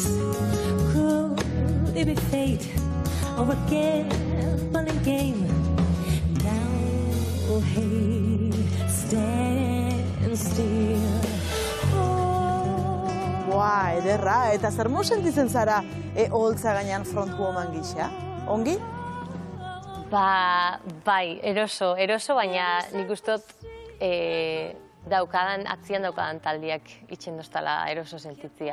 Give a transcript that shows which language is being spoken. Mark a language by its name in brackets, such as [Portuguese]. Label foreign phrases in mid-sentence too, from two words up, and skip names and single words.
[English] Could it be fate or a gambling game? Now, hey, stand still. [Basque] Boa, ederra, eta zer mo sentitzen zara oholtza gainean frontwoman gisa? Ongi? Bai, eroso, baina nik ustot atzian daukadan taldiak itxen doztala eroso sentitzia.